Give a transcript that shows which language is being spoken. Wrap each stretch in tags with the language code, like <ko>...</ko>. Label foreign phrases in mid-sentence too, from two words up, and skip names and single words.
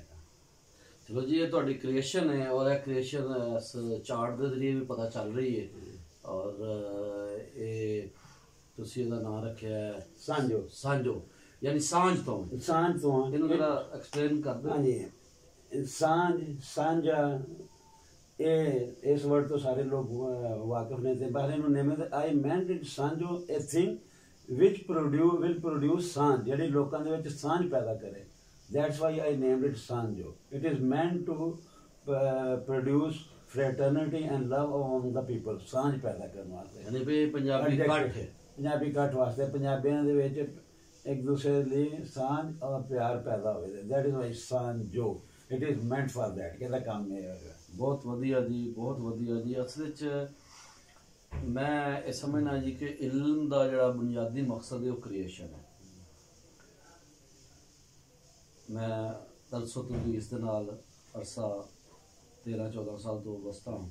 <pa>ਚਲੋ ਜੀ, ਇਹ ਤੁਹਾਡੀ ਕ੍ਰੀਏਸ਼ਨ ਹੈ ਔਰ ਇਹ ਕ੍ਰੀਏਸ਼ਨ ਇਸ ਚਾਰਟ ਦੇ ਜ਼ਰੀਏ ਵੀ ਪਤਾ ਚੱਲ ਰਹੀ ਹੈ, ਔਰ ਇਹ ਤੁਸੀਂ ਇਹਦਾ ਨਾਮ ਰੱਖਿਆ ਸਾਂਝੋ, ਯਾਨੀ ਸਾਂਝ ਤੋਂ ਇਹਨੂੰ ਜਰਾ ਐਕਸਪਲੇਨ ਕਰ ਦਿਓ। ਹਾਂਜੀ, ਸਾਂਝਾ, ਇਹ ਇਸ ਵਰਡ ਤੋਂ ਸਾਰੇ ਲੋਕ ਵਾਕਿਫ ਨੇ, ਅਤੇ ਬਾਹਰ ਇਹਨੂੰ</pa> <en>name I meant it Sanjo a thing which will produce</en> <pa>ਸਾਂਝ, ਜਿਹੜੀ ਲੋਕਾਂ ਦੇ ਵਿੱਚ ਸਾਂਝ ਪੈਦਾ ਕਰੇ।</pa> <en>That's why I named it Sanjo. It is meant to produce fraternity and love among the people.</en> <pa>ਸਾਂਝ ਪੈਦਾ ਕਰਨ ਵਾਸਤੇ, ਯਾਨੀ ਵੀ ਪੰਜਾਬੀ ਇਕੱਠ ਵਾਸਤੇ, ਪੰਜਾਬੀਆਂ ਦੇ ਵਿੱਚ ਇੱਕ ਦੂਸਰੇ ਲਈ ਸਾਂਝ ਔਰ ਪਿਆਰ ਪੈਦਾ ਹੋਵੇ।</pa> <en>That is why Sanjo. It is meant for that.</en> <pa>ਇਹਦਾ ਕੰਮ ਇਹ ਹੈਗਾ। ਬਹੁਤ ਵਧੀਆ ਜੀ, ਬਹੁਤ ਵਧੀਆ ਜੀ। ਅਸਲ ਵਿੱਚ ਮੈਂ ਇਹ ਸਮਝਣਾ ਜੀ ਕਿ ਇਲਮ ਦਾ ਜਿਹੜਾ ਬੁਨਿਆਦੀ ਮਕਸਦ ਹੈ ਉਹ ਕ੍ਰੀਏਸ਼ਨ ਹੈ। ਮੈਂ ਦਰਸੋ ਤਦਰੀਸ ਦੇ ਨਾਲ ਅਰਸਾ 13-14 ਸਾਲ ਤੋਂ ਵਸਤਾ ਹਾਂ।</pa>